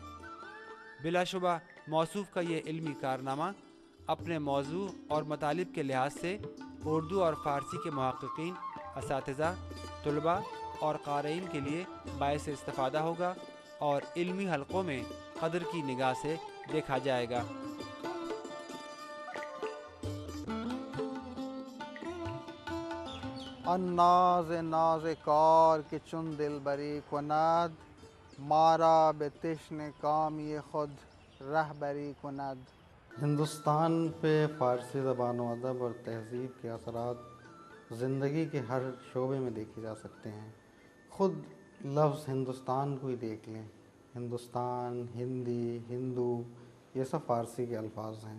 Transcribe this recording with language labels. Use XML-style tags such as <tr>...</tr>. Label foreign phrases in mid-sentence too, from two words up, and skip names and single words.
<ur>بلا شبہ موصوف کا یہ علمی کارنامہ اپنے موضوع اور مطالب کے لحاظ سے اردو اور فارسی کے محققین، اساتذہ، طلباء اور قارئین کے لیے باعث استفادہ ہوگا اور علمی حلقوں میں قدر کی نگاہ سے دیکھا جائے گا۔</ur> <fa>الناز ناز کار که چون دلبری کند، ما را به تشنه کامی خود رهبری کند.</fa> <ur>ہندوستان پہ فارسی زبان و ادب اور تہذیب کے اثرات زندگی کے ہر شعبے میں دیکھے جا سکتے ہیں۔ خود لفظ ہندوستان کو ہی دیکھ لیں، ہندوستان، ہندی، ہندو، یہ سب فارسی کے الفاظ ہیں۔</ur>